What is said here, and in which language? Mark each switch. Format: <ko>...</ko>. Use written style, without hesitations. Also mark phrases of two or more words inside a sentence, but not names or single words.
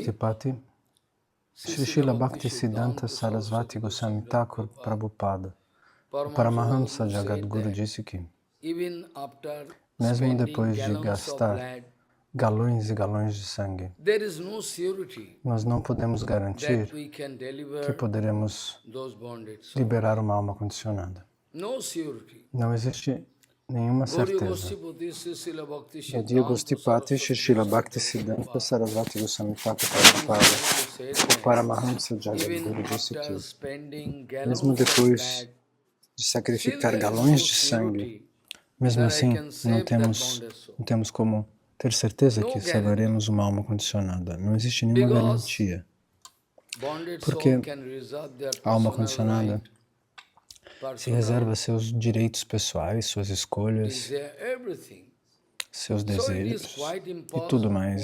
<pt>Gostipati, Sri Srila Bhaktisiddhanta Sarasvati Goswami Thakur Prabhupada, o Paramahamsa Jagadguru disse que, mesmo depois de gastar galões e galões de sangue, nós não podemos garantir que poderemos liberar uma alma condicionada. Não existe nenhuma certeza. Gaudiya Gostipati, Sri Srila Bhaktisiddhanta Sarasvati Goswami Thakur Prabhupada, o Paramahamsa Jagadguru disse que, mesmo depois de sacrificar galões de sangue, mesmo assim, não temos como ter certeza que salvaremos uma alma condicionada. Não existe nenhuma garantia. Porque a alma condicionada se reserva seus direitos pessoais, suas escolhas, seus desejos e tudo mais.</pt>